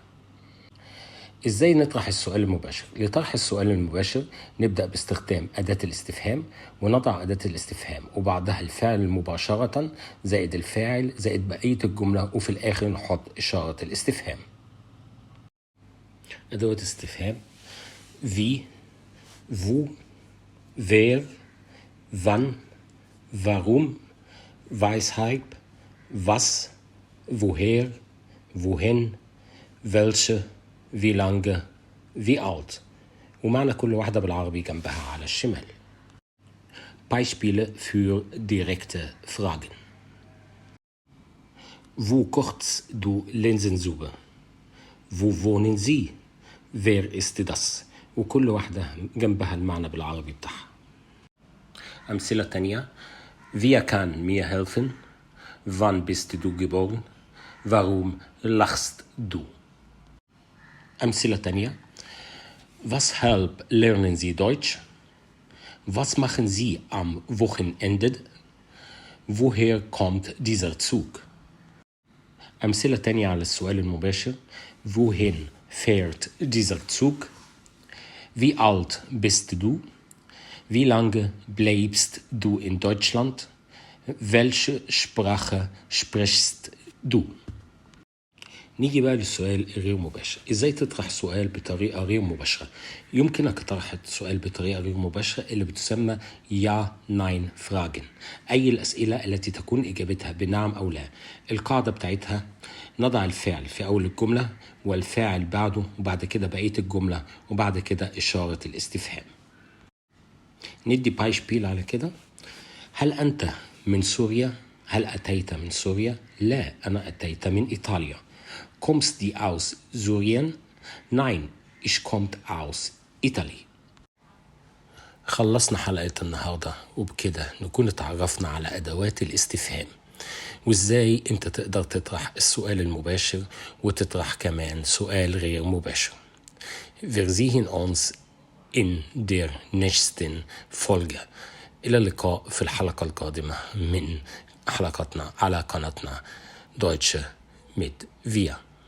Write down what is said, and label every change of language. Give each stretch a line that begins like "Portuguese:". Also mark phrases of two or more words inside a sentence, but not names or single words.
Arabic: إزاي نطرح السؤال المباشر؟ لطرح السؤال المباشر نبدأ باستخدام أداة الاستفهام، ونضع أداة الاستفهام وبعدها الفعل مباشرة زائد الفاعل زائد بقية الجملة، وفي الآخر نحط إشارة الاستفهام. أدوات استفهام:
German: wie, wo, wer, wann, warum, weshalb, was, woher, wohin, welche, wie lange, wie alt.
Arabic: ومعنى كل واحدة بالعربي جنبها على الشمال.
German: Beispiele für direkte Fragen. Wo kochst du Linsensuppe? Wo wohnen Sie? Wer ist das?
Arabic: وكل واحدة جنبها المعنى بالعربي بتاعها. أمثلة تانية:
German: Wer kann mir helfen? Wann bist du geboren? Warum lachst du?
Arabic: أمثلة تانية:
German: Weshalb lernen Sie Deutsch? Was machen Sie am Wochenende? Woher kommt dieser Zug?
Arabic: أمثلة تانية على السؤال المباشر:
German: Wohin fährt dieser Zug? Wie alt bist du? Wie lange bleibst du in Deutschland? Welche Sprache sprichst du?
Arabic: نيجي بقى للسؤال غير مباشر. ازاي تطرح سؤال بطريقة غير مباشرة؟ يمكنك طرح السؤال بطريقة غير مباشرة اللي بتسمى
German: Ja Nein Fragen,
Arabic: أي الأسئلة التي تكون إجابتها بنعم أو لا. القاعدة بتاعتها: نضع الفعل في أول الجملة والفاعل بعده، وبعد كده بقية الجملة، وبعد كده إشارة الاستفهام. ندي بايشبيل على كده: هل أنت من سوريا؟ هل أتيت من سوريا؟ لا، أنا أتيت من إيطاليا.
German: Kommst du aus Syrien? Nein, ich komme aus Italy.
Arabic: خلصنا حلقة النهاردة، وبكده نكون اتعرفنا على أدوات الاستفهام وإزاي أنت تقدر تطرح السؤال المباشر وتطرح كمان سؤال غير مباشر.
German: Wir sehen uns in der nächsten Folge.
Arabic: إلى اللقاء في الحلقة القادمة من حلقتنا على قناتنا دويتشه ميت فيا.